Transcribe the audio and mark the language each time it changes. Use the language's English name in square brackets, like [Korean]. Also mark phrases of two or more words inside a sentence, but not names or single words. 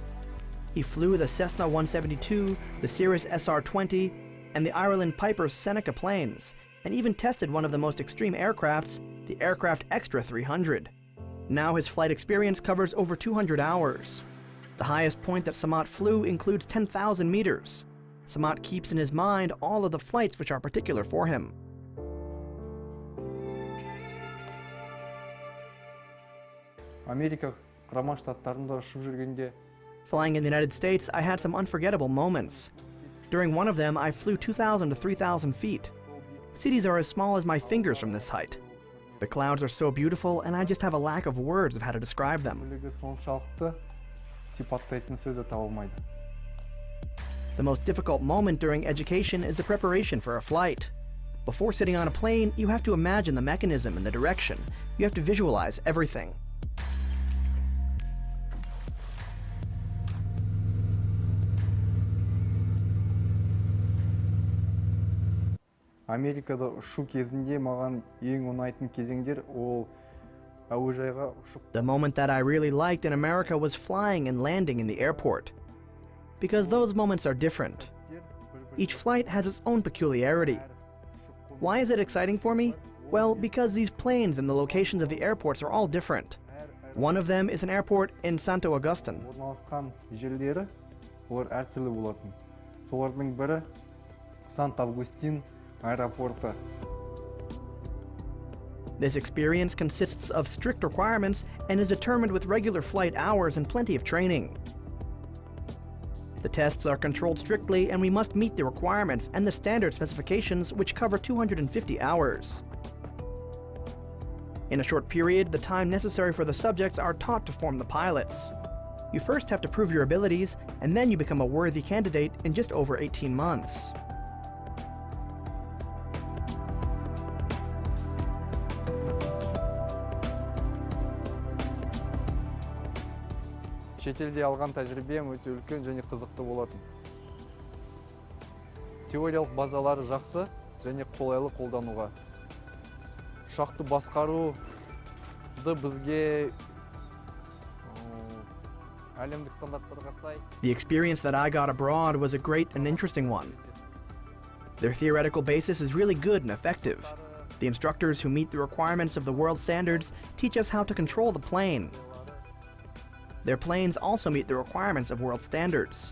[English] He flew the Cessna 172, the Cirrus SR-20, and the Ireland Piper's Seneca planes, and even tested one of the most extreme aircrafts, the Aircraft Extra 300. Now his flight experience covers over 200 hours. The highest point that Samat flew includes 10,000 meters. Samat keeps in his mind all of the flights which are particular for him. [Kazakh] Америка құрама штаттарында ұшып жүргенде [English] Flying in the United States, I had some unforgettable moments. During one of them, I flew 2,000 to 3,000 feet. Cities are as small as my fingers from this height. The clouds are so beautiful, and I just have a lack of words of how to describe them. [Kazakh] бөлігі соншалықты сипаттайтын сөзі табылмайды. [English] The most difficult moment during education is the preparation for a flight. Before sitting on a plane, you have to imagine the mechanism and the direction. You have to visualize everything. [Kazakh] Америкада ұшу кезінде маған ең ұнайтын кезеңдер ол әуежайға ұшып. [English] The moment that I really liked in America was flying and landing in the airport. Because those moments are different. Each flight has its own peculiarity. Why is it exciting for me? Well, because these planes and the locations of the airports are all different. One of them is an airport in Santo Agustin. [Kazakh] Орналасқан жерлері олар әртүрлі болатын. Солардың бірі Сант-Августин аэропорты. [English] This experience consists of strict requirements and is determined with regular flight hours and plenty of training. The tests are controlled strictly, and we must meet the requirements and the standard specifications, which cover 250 hours. In a short period, the time necessary for the subjects are taught to form the pilots. You first have to prove your abilities, and then you become a worthy candidate in just over 18 months. [Kazakh] Шетелде алған тәжірибем өте үлкен және қызықты болатын. Теориялық базалары жақсы және қолайлы қолдануға. Ұшақты басқаруды бізге әлемдік стандарттарға сай. [English] The experience that I got abroad was a great and interesting one. Their theoretical basis is really good and effective. The instructors who meet the requirements of the world standards teach us how to control the plane. Their planes also meet the requirements of world standards.